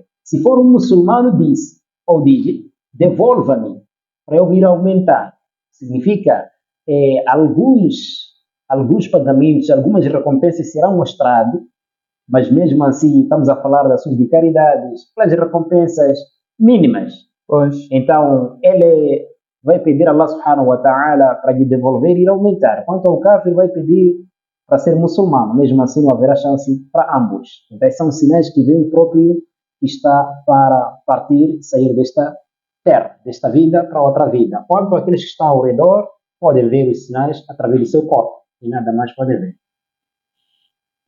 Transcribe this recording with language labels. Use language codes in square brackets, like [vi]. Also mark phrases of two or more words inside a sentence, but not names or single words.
[pt] Se for um muçulmano, diz, devolva-me para eu ir aumentar. Significa, alguns pagamentos, algumas recompensas serão mostradas, mas mesmo assim estamos a falar de ações de caridades, pelas recompensas mínimas. Então, ele vai pedir a [ar] الله سبحانه وتعالى [pt] para lhe devolver e ir aumentar. Quanto ao kafir, vai pedir para ser muçulmano, mesmo assim não haverá chance para ambos. Então, são sinais que vem o próprio que está para partir, sair desta terra, desta vida para outra vida. Quanto àqueles que estão ao redor, podem ver os sinais através do seu corpo e nada mais podem ver.